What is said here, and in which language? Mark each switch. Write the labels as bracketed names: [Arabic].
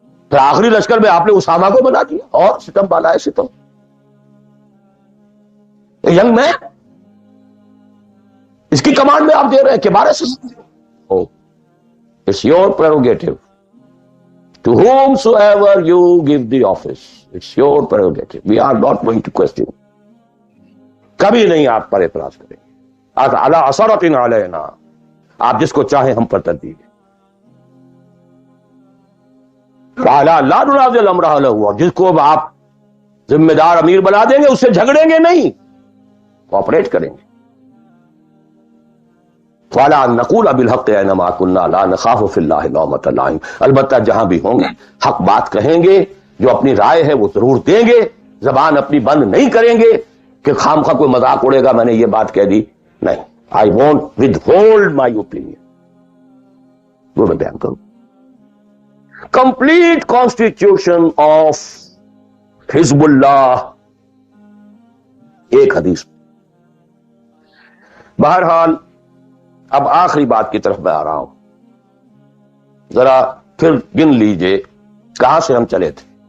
[Urdu] پھر آخری لشکر میں آپ نے اسامہ کو بنا دیا، اور ستم بالا ہے ستم. [English] young man, [Urdu] اس کی کمانڈ میں آپ دے رہے ہیں کہ بارہ سے [English] it's your prerogative. To whomsoever you give the office, it's your prerogative. We are not going to question. [Urdu] کبھی نہیں آپ پر اعتراض کریں گے. [Arabic] عَلَىٰ عَثَرَةٍ عَلَيْنَا، [Urdu] آپ جس کو چاہیں ہم پر ترجیح دیں. [Arabic] وَعَلَىٰ لَا نُنَازِعُ الْأَمْرَ أَهْلَهُ، [Urdu] جس کو آپ ذمہ دار امیر بنا دیں گے اس سے جھگڑیں گے نہیں، کوآپریٹ کریں گے. [Arabic] وَعَلَىٰ أَن نَّقُولَ بِالْحَقِّ أَيْنَمَا كُنَّا لَا نَخَافُ فِي اللَّهِ لَوْمَةَ لَائِمٍ، [Urdu] البتہ جہاں بھی ہوں گے حق بات کہیں گے، جو اپنی رائے ہے وہ ضرور دیں گے، زبان اپنی بند نہیں کریں گے کہ خام خواہ کوئی مذاق اڑے گا میں نے یہ بات کہہ دی. نہیں، [English] I won't withhold my opinion. [Urdu] وہ میں بیان کروں. [English] Complete constitution of حزب اللہ، [Urdu] ایک حدیث. بہرحال اب آخری بات کی طرف میں آ رہا ہوں، ذرا پھر گن لیجئے کہاں سے ہم چلے تھے.